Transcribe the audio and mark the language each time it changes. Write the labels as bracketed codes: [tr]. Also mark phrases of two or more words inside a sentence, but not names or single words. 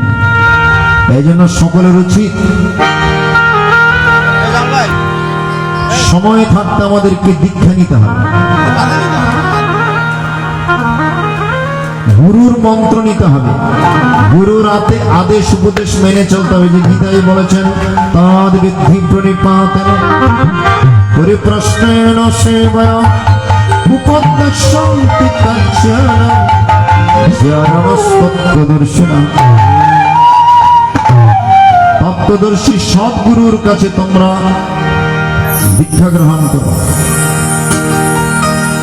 [bn] এই জন্য সকলের উচিত সময় থাকতে আমাদেরকে দীক্ষা নিতে হবে, গুরুর মন্ত্র নিতে হবে, গুরুর আদেশ উপদেশ মেনে চলতে হবে। যে গীতায় বলেছেন, [sa] তদ বিদ্ধি প্রণিপাতেন পরিপ্রশ্নেন সেবয়া উপদেশন্তি কাঞ্চন জ্ঞানমস্তত্ত্বদর্শিনা। [bn] তত্ত্বদর্শী সদ্গুরুর কাছে তোমরা দীক্ষা গ্রহণ করো।